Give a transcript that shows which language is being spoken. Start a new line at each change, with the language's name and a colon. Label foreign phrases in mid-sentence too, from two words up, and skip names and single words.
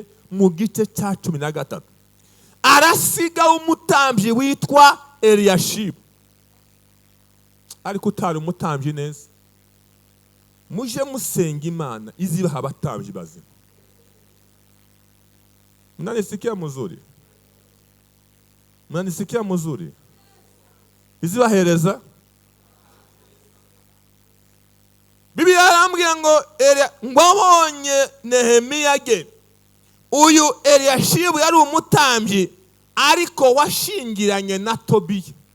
Rundi: Mu gice cya 13 arasiga umutambyi witwa Eliyashibu. Ariko utari umutambyi neza. Muje musenga Imana izibaha abatambyi bazima.
Swahili: Mnanisikia mzuri? Mnanisikia mzuri?
Rundi: Izibahereza Bibiliya yarambwiye ngo ngwabonye Nehemiya ge. Uyu Eliyashibu yari umutambyi ariko washingiranye na Tobiya.